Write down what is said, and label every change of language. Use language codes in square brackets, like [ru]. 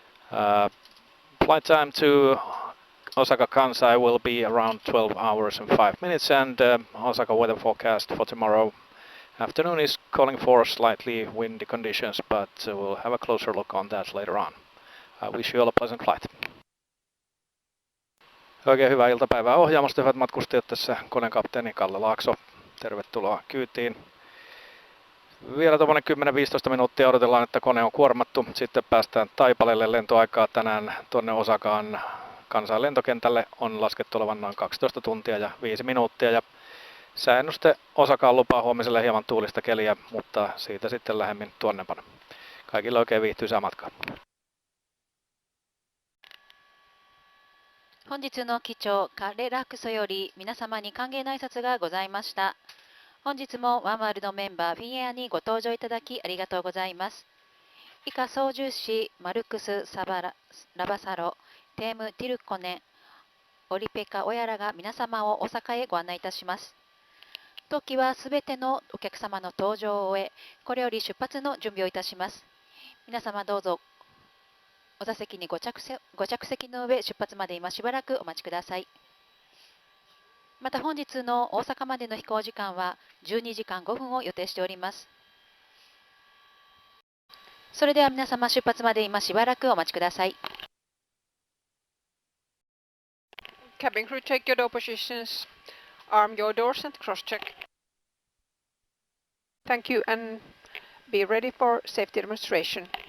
[en] Flight time to Osaka-Kansai will be around 12 hours and 5 minutes, and Osaka weather forecast for tomorrow afternoon is calling for slightly windy conditions, but we'll have a closer look on that later on. I wish you all a pleasant flight. [fi] Oikein hyvää iltapäivää ohjaamosta, hyvät matkustajat. Tässä koneen kapteeni Kalle Laakso. Tervetuloa kyytiin. Vielä tuommoinen 10-15 minuuttia odotellaan, että kone on kuormattu. Sitten päästään Taipaleelle. Lentoaikaa tänään tuonne Osakaan Kansain lentokentälle on laskettu olevan noin 12 tuntia ja 5 minuuttia. Ja sääennuste Osakaan lupaa huomiselle hieman tuulista keliä, mutta siitä sitten lähemmin tuonnempana. Kaikille oikein viihtyisää matkaa. [ja] 本日の機長カレラクソより皆様に歓迎の挨拶がございました。本日もワンワールドメンバーフィンエアにご搭乗いただきありがとうございます。以下操縦士マルクス・ラバサロ、テーム・ティルコネン、オリペカ・オヤラが皆様を大阪へご案内いたします。当機はすべてのお客様の搭乗を終え、これより出発の準備をいたします。皆様どうぞお座席にご着席の上、出発まで今しばらくお待ちください。また本日の大阪までの飛行時間は12時間5分を予定しております。それでは皆様出発まで今しばらくお待ちください。 [en] Cabin crew, take your door positions, arm your doors and cross-check. Thank you, and be ready for safety demonstration.